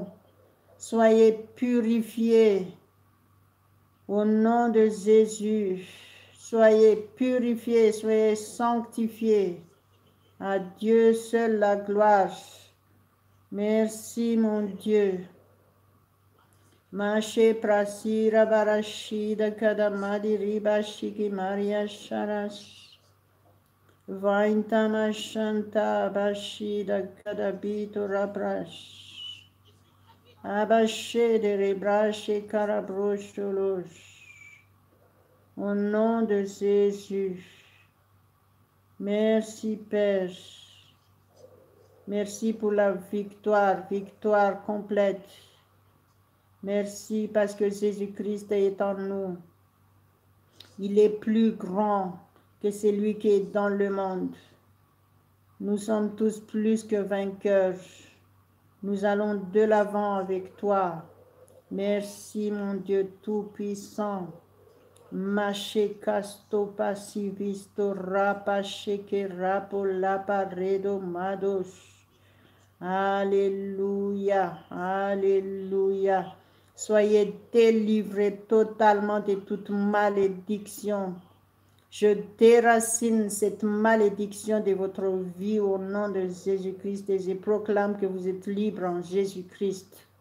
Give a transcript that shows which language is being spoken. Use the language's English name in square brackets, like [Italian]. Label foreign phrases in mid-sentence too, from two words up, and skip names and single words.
[French] Soyez purifiés. Au nom de Jésus. Soyez purifiés, soyez sanctifiés. À Dieu seul la gloire. Merci mon Dieu. Mashe prasira barashida kadamadi ribashiki Maria sharash. Vaintama shanta bashida kadabito rabrash. Abashe de rebrashe karabrosholosh. Au nom de Jésus. Merci Père. Merci pour la victoire, victoire complète. Merci parce que Jésus-Christ est en nous. Il est plus grand que celui qui est dans le monde. Nous sommes tous plus que vainqueurs. Nous allons de l'avant avec toi. Merci mon Dieu Tout-Puissant. Mache casto pasivisto rapache que rapo laparedo mados. Alléluia, alléluia. Soyez délivrés totalement de toute malédiction. Je déracine cette malédiction de votre vie au nom de Jésus-Christ et je proclame que vous êtes libres en Jésus-Christ.